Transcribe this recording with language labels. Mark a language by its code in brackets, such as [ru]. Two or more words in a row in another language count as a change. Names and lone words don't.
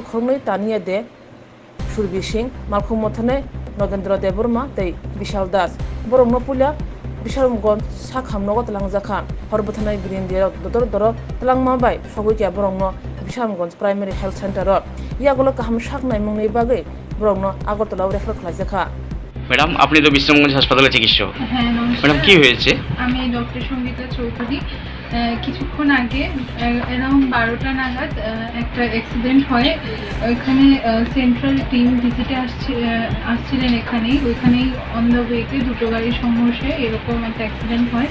[trp] Korno Tania De Shurbi Singh Malkhung Motanai Nogendra Deburma Te Bishal Das Borong Nopula Bisharamganj Sakhamnogo Talangjaka Horbutanai Green Dia Dr. Doro Talangmabai Sogukia Borongno Bisharamganj [en] Primary Health Center [trp] Yagulo Kaham Shaknai Mungni Bagai Borongno Agotala Refer Klazaka [bn] ম্যাডাম আপনি তো বিশ্রামগঞ্জ হাসপাতালে চিকিৎসক। হ্যাঁ নমস্কার ম্যাডাম কি হয়েছে? আমি ডক্টর সঙ্গীতা চৌধুরী। কিছুক্ষণ আগে অ্যারাউন্ড 12টা নাগাদ একটা অ্যাক্সিডেন্ট হয়। ওইখানে [en] central team visit [bn] আসছিলেন ওইখানেই [en] on the way [bn] দুটো গাড়ির সংঘর্ষে এরকম একটা অ্যাক্সিডেন্ট হয়।